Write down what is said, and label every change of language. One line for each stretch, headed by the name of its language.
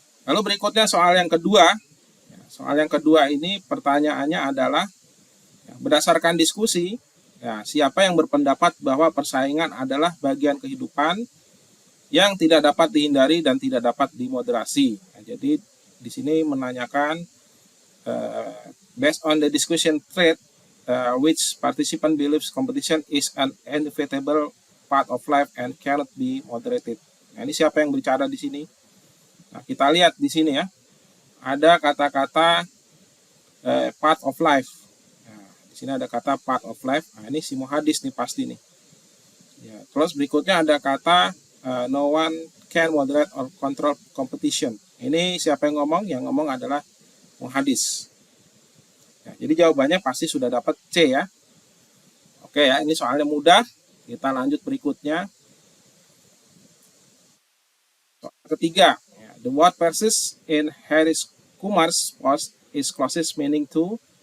Indonesian: Lalu berikutnya soal yang kedua. Soal yang kedua ini pertanyaannya adalah berdasarkan diskusi, ya, siapa yang berpendapat bahwa persaingan adalah bagian kehidupan yang tidak dapat dihindari dan tidak dapat dimoderasi. Nah, jadi di sini menanyakan
English: based on the discussion thread which participant believes competition is an inevitable part of life and cannot be moderated.
Indonesian: Nah, ini siapa yang bicara di sini? Nah, kita lihat di sini ya. Ada kata-kata part of life. Nah, di sini ada kata part of life. Nah, ini si Muhadis nih pasti nih. Ya, terus berikutnya ada kata
English: no one can moderate or control competition.
Indonesian: Ini siapa yang ngomong? Yang ngomong adalah Muhadis. Ya, jadi jawabannya pasti sudah dapat C ya. Oke ya, ini soalnya mudah. Kita lanjut berikutnya. Soal ketiga, ya,
English: the word persists in Harris Kumar's post is closest meaning to.